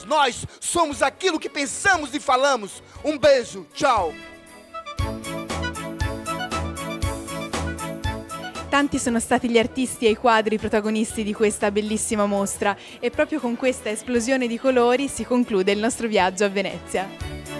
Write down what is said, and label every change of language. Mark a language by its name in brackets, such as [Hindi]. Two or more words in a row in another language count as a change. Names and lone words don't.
[Portuguese] Nós somos aquilo que pensamos e falamos. Um beijo, tchau. [Italian] Tanti sono stati gli artisti e i quadri protagonisti di questa bellissima mostra e proprio con questa esplosione di colori si conclude il nostro viaggio a Venezia.